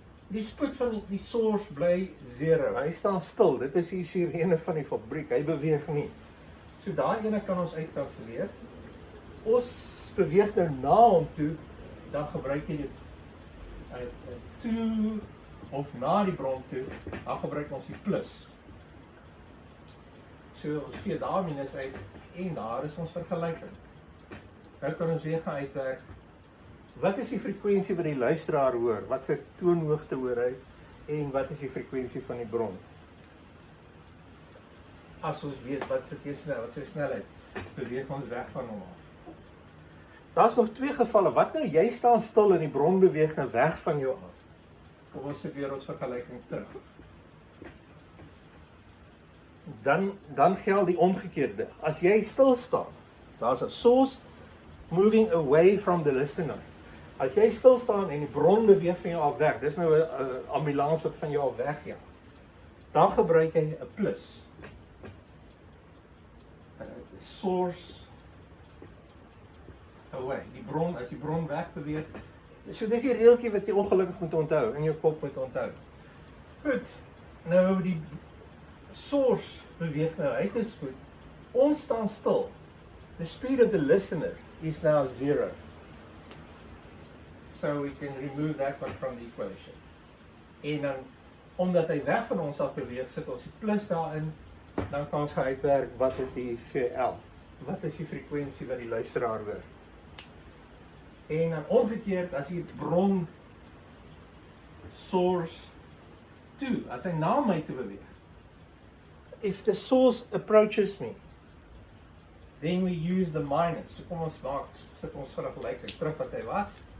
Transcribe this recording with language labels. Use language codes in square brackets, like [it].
[af] Die spoed van die source bly 0. Hy staan stil. Dit is die sirene van die fabriek. Hy beweeg nie. So daai ene kan ons uitkanselleer. Ons beweeg nou na hom toe, dan gebruik jy toe of na die bron toe, dan gebruik ons die plus. So ons vee daar minus uit en daar is ons vergelijking. Nou kan ons weer gaan uitwerk. Wat is die frekwensie wat die luisteraar hoor? Wat sy toonhoogte hoor hy? En wat is die frekwensie van die bron? As ons weet wat sy snelheid, beweeg ons weg van hom af. Daar is nog 2 gevalle. Wat nou, jy staan stil en die bron beweeg nou weg van jou af. Kom ons sit weer ons vergelijking terug. Dan geld die omgekeerde. As jy stil staan, daar is 'n [en] source moving away from the listener. [af] As jy stil staan en die bron beweeg van jou af weg, dis nou 'n ambulans wat van jou af wegjaag, dan gebruik jy 'n plus. [en] Source away. [af] As die bron weg beweeg. So dis die reeltjie wat jy ongelukkig moet onthou, in jou kop moet onthou. Goed, nou die source beweeg nou uit 'n spoed. Ons staan stil. [en] The speed of the listener is now 0. So we can remove that one from the equation. [af] En dan, omdat hy weg van ons af beweeg, sit ons die plus daarin, dan kan ons gaan uitwerk wat is die VL. Wat is die frekwensie wat die luisteraar hoor. En dan omgekeerd, as die bron source toe, as hy na my toe beweeg, [en] if the source approaches me, then we use the minus. [af] So kom ons sit ons vergelijking terug wat hy was.